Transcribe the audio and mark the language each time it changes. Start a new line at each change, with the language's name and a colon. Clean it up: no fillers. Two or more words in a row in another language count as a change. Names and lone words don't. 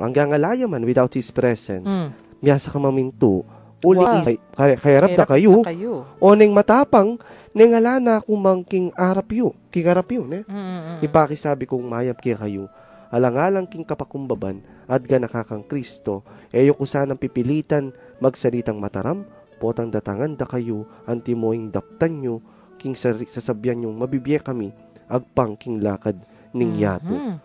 Pampanga: hanggang alaya man
English: without his presence,
Pampanga: miyasa ka maminto, uling kaya rap na kayo, o neng matapang, neng alana kumangking arapyo, kikarapyo, ipakisabi kong mayap kaya kayo, alang-alang king kapakumbaban, at ga nakakang Kristo, eyo ko sanang pipilitan, magsalitang mataram, potang datangan da kayo, antimoing daptan nyo, king sasabyan nyo, mabibiye kami, agpang king lakad ning yato.